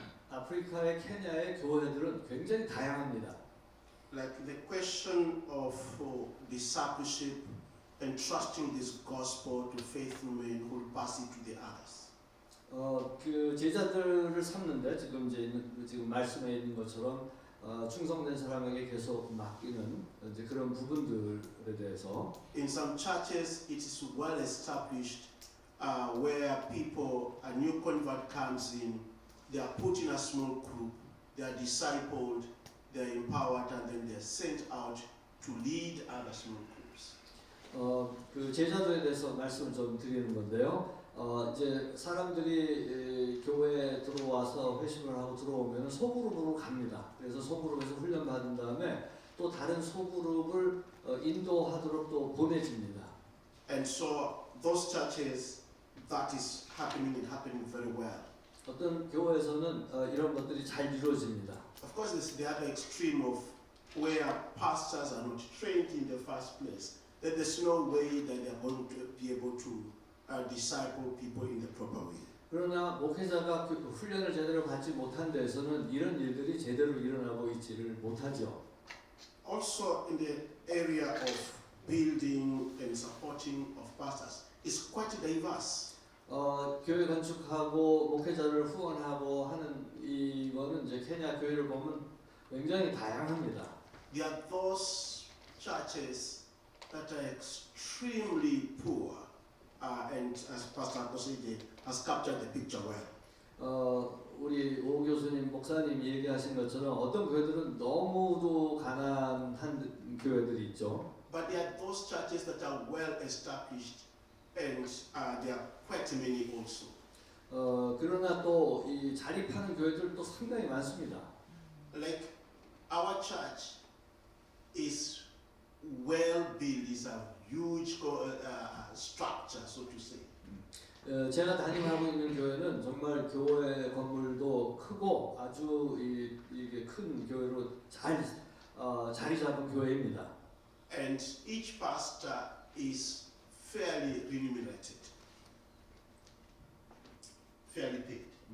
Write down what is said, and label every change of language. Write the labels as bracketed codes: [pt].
[ko] 아프리카의 케냐의 교회들은 굉장히 다양합니다. [en] Like the question of discipleship and trusting this gospel to faithful men who will pass it to the others. [ko] 그 제자들을 삼는데 지금 말씀에 있는 것처럼 충성된 사람에게 계속 맡기는 이제 그런 부분들에 대해서 [en] In some churches, it is well established where people, a new convert comes in, they are put in a small group, they are discipled, they are empowered, and then they are sent out to lead other small groups. [ko] 그 제자도에 대해서 말씀을 좀 드리는 건데요. 이제 사람들이 교회에 들어와서 회심을 하고 들어오면 소그룹으로 갑니다. 그래서 소그룹에서 훈련 받은 다음에 또 다른 소그룹을 인도하도록 또 보내집니다. [en] And so those churches, that is happening very well. [ko] 어떤 교회에서는 이런 것들이 잘 이루어집니다. [en] Of course, there's the other extreme of where pastors are not trained in the first place. That there's no way that they are going to be able to disciple people in the proper way. [ko] 그러나 목회자가 그 훈련을 제대로 받지 못한 데에서는 이런 일들이 제대로 일어나고 있지를 못하죠. [en] Also, in the area of building and supporting of pastors, is quite diverse. [ko] 교회 건축하고 목회자를 후원하고 하는 이거는 이제 케냐 교회를 보면 굉장히 다양합니다. [en] There are those churches that are extremely poor, and as Pastor Akoside has captured the picture well. [ko] 우리 오 교수님, 목사님 얘기하신 것처럼 어떤 교회들은 너무도 가난한 교회들이 있죠. [en] But there are those churches that are well established, and there are quite many also. [ko] 그러나 또 이 자립하는 교회들도 상당히 많습니다. [en] Like our church is well built, is a huge structure, so to say. [ko] 제가 담임하고 있는 교회는 정말 교회 건물도 크고 아주 이게 큰 교회로 자리 잡은 교회입니다. [en] And each pastor is fairly remunerated, fairly paid.